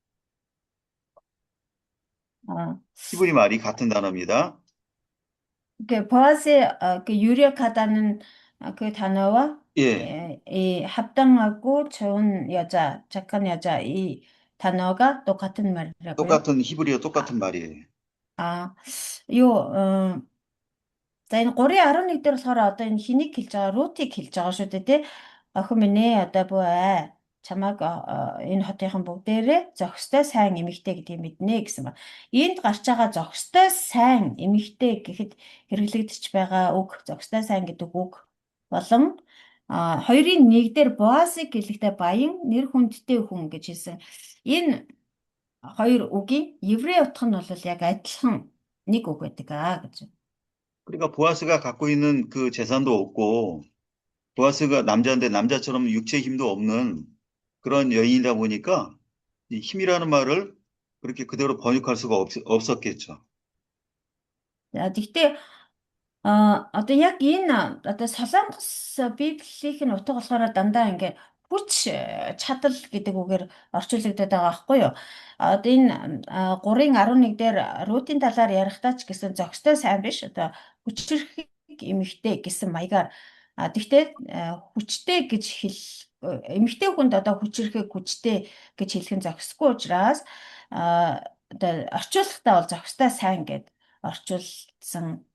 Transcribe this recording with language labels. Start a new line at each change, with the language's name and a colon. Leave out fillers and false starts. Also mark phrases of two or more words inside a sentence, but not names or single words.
Korean: 히브리 말이 같은 단어입니다. 그 보아스의 그 유력하다는 그 단어와 이 합당하고 좋은 여자, 착한 여자 이 단어가 똑같은 말이라고요? 똑같은 히브리어 똑같은 말이에요.
Mongolian: За энэ 3:11 дээр болохоор одоо энэ хэнийг хэлж байгаа, Рутыг хэлж байгаа шүү дээ, тий. Охин минь одоо бүү чамайг энэ хотынхан бүгдээрээ зохистой сайн эмэгтэй гэдгийг мэднэ гэсэн ба. Энд гарч байгаа зохистой сайн эмэгтэй гэхэд хэрэглэгдэж байгаа үг, зохистой сайн гэдэг үг болон хоёрын нэгдэр Боазыг хэлэхдээ баян нэр хүндтэй хүн гэж хэлсэн. Энэ хоёр үгийн еврей утга нь бол яг адилхан нэг үг байдаг гэж.
Korean: 그러니까 보아스가 갖고 있는 그 재산도 없고 보아스가 남자인데 남자처럼 육체 힘도 없는 그런 여인이다 보니까 이 힘이라는 말을 그렇게 그대로 번역할 수가 없었겠죠.
Mongolian: Гэхдээ одоо яг энэ одоо Солонгос Библийн утга болохоор дандаа ингээ хүч чадал гэдэг үгээр орчуулагдаад байгаа байхгүй юу? Одоо энэ 3:11 дээр Рутийн талаар ярихдаа ч гэсэн зохистой сайн биш одоо хүчрхэг эмэгтэй гэсэн маягаар тэгтээ хүчтэй гэж эмэгтэй хүнд одоо хүчрхэг хүчтэй гэж хэлэх нь зохисгүй учраас одоо орчуулгахдаа бол зохистой сайн гэд орчуулсан.